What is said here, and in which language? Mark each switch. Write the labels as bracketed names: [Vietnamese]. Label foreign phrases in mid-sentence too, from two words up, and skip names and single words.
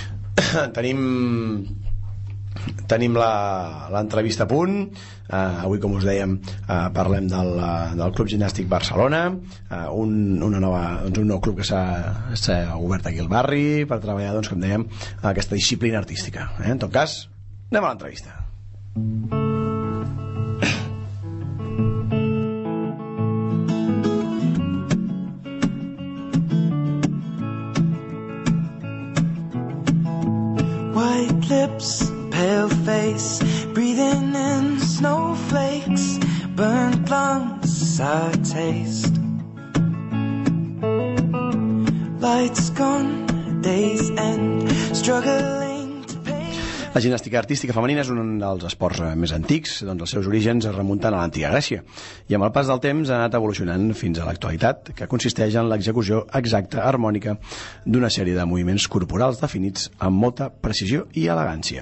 [Catalan] Tenim l'entrevista a punt. Avui, com us dèiem, parlem del Club Gimnàstic Barcelona, un nou club que s'ha obert aquí al barri per treballar, doncs, com dèiem, aquesta disciplina artística. En tot cas, anem a l'entrevista. [English] White lips, pale face, breathing in snowflakes, burnt lungs, sour taste. Lights gone, days end, struggling to pay. [Catalan] La gimnàstica artística femenina és un dels esports més antics, doncs els seus orígens es remunten a l'antiga Grècia i amb el pas del temps ha anat evolucionant fins a l'actualitat, que consisteix en l'execució exacta, harmònica, d'una sèrie de moviments corporals definits amb molta precisió i elegància.